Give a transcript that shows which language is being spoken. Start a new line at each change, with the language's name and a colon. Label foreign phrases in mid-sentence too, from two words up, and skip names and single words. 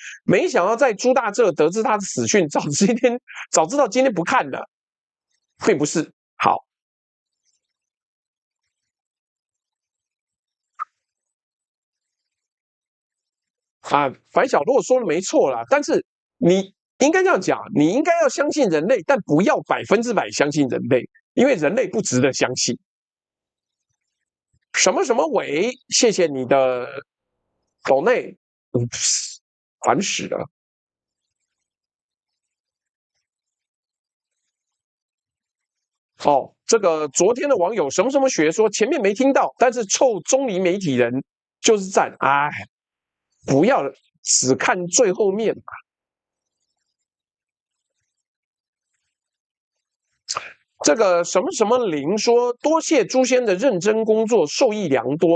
Chinese: 沒想到在朱大浙得知他的死訊，早知道今天不看了，並不是好啊。白小洛說的沒錯啦，但是你應該這樣講，你應該要相信人類，但不要100%相信人類，因為人類不值得相信。什麼什麼偉，謝謝你的斗內，煩死了。這個昨天的網友什麼什麼學說前面沒聽到，但是臭中離媒體人就是讚，不要只看最後面吧。這個什麼什麼林說，多謝朱先的認真工作，受益良多。